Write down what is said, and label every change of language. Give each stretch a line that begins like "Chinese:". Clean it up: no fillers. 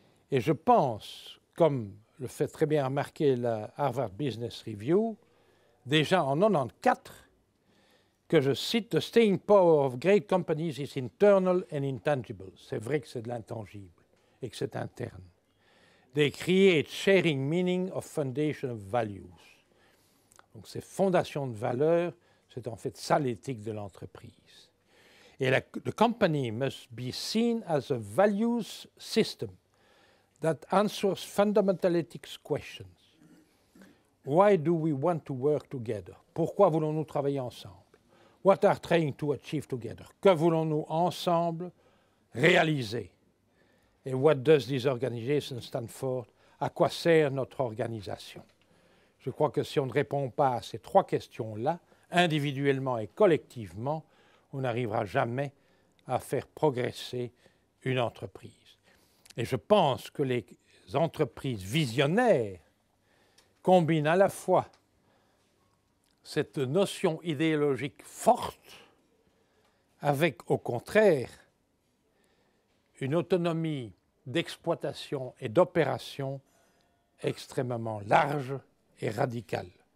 French: Et je pense, comme le fait très bien remarquer la Harvard Business Review, déjà en 1994, que je cite «
English: The staying power of great companies is internal and intangible ».
French: C'est vrai que c'est de l'intangible et que c'est interne. «
English: They create sharing meaning of foundation of values ».
French: Donc ces fondations de valeurs, c'est en fait ça l'éthique de l'entreprise.
English: Et the company must be seen as a values system that answers fundamental ethics questions. Why do we want to work together?
French: Pourquoi voulons-nous travailler ensemble?
English: What are trying to achieve together?
French: Que voulons-nous ensemble réaliser?
English: Et what does this organization stand for?
French: À quoi sert notre organisation? Je crois que si on ne répond pas à ces trois questions-là, individuellement et collectivement, on n'arrivera jamais à faire progresser une entreprise. Et je pense que les entreprises visionnaires combinent à la fois cette notion idéologique forte avec, au contraire, une autonomie d'exploitation et d'opération extrêmement large et radicale.